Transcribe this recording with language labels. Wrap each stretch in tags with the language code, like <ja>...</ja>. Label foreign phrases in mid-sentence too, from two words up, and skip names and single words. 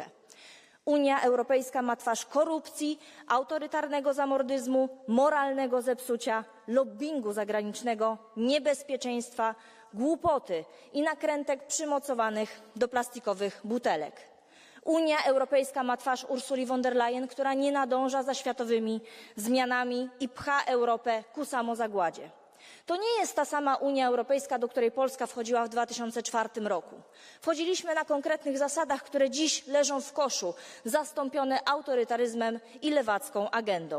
<pl>Unia Europejska ma twarz korupcji, autorytarnego zamordyzmu, moralnego zepsucia, lobbingu zagranicznego, niebezpieczeństwa, głupoty i nakrętek przymocowanych do plastikowych butelek. Unia Europejska ma twarz Ursuli von der Leyen, która nie nadąża za światowymi zmianami i pcha Europę ku samozagładzie. To nie jest ta sama Unia Europejska, do której Polska wchodziła w 2004 roku. Wchodziliśmy na konkretnych zasadach, które dziś leżą w koszu, zastąpione autorytaryzmem i lewacką agendą.</pl>